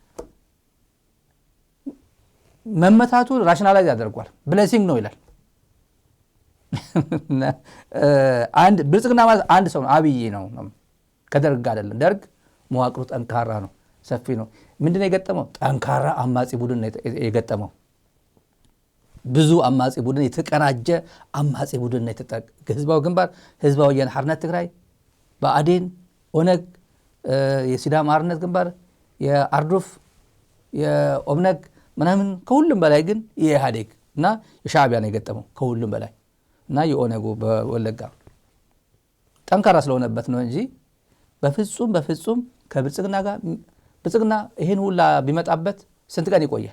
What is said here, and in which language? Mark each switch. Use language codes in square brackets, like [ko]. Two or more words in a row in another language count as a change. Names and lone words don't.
[am] መመታቱ ራሽናላይዝ ያደርጓል፣ ብሌሲንግ ነው ይላል። አንድ ብልጽግና ማለት አንድ ሰው ነው፣ አብይ ነው፣ ከደርግ አይደለም። ደርግ መዋቅሩ ጠንካራ ነው፣ ሰፊ ነው። ምንድነው የገጠመው? ጠንካራ አማጺ ቡድን ነው የገጠመው። ብዙ አማጺ ቡድን፣ የተቀናጀ አማጺ ቡድን ነው ህዝባዊ ግንባር፣ ህዝባዊ ወያነ ሓርነት ትግራይ፣ ብአዴን፣ ኦነግ፣ የሲዳማ ሓርነት ግንባር፣ የአርዱፍ፣ የኦብነግ ምናምን። ከሁሉም በላይ ግን የኢህአዴግ እና የሻዕቢያ ነው የገጠመው ከሁሉም በላይ እና የኦነጉ በወለጋ ጠንካራ ስለሆነበት ነው እንጂ በፍጹም ከብልጽግና ጋር ብልጽግና ይሄን ሁላ ቢመጣበት ስንት ቀን ይቆያል?